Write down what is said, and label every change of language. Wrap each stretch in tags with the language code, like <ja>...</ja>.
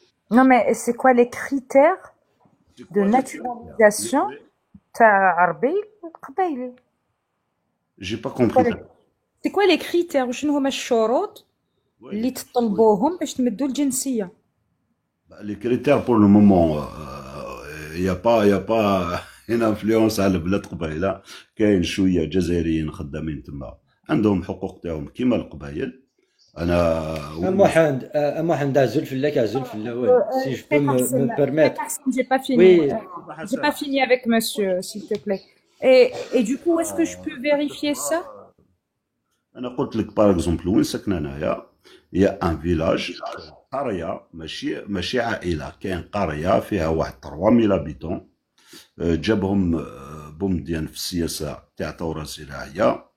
<fr>Non mais c'est quoi les critères de naturalisation</fr> <ar>تاع عربي قبايلي؟</ar> <fr>J'ai pas compris. C'est quoi les critères</fr> <ar>وشنو هما الشروط اللي تطلبوهم باش تمدوا الجنسية؟</ar> <fr>Les critères pour le moment, y a pas une influence</fr> <ar>على بلاد قبائل. كاين شوية جزائريين خدامين تما عندهم حقوق تاعهم كيما القبائل. أنا</ar> <fr>محمد عزل si je peux me permettre. J'ai pas fini. Oui. J'ai pas fini avec monsieur, s'il te plaît. Et du coup, est-ce que je peux vérifier ça?</fr> <ar>أنا قلت لك باغ اكزومبل وين ساكنة أنايا، هي ان فيلاج، قرية ماشي عائلة، كاين قرية فيها واحد 3000 هابيتون، جابهم بومديان في السياسة تاع ثورة زراعية.</ar>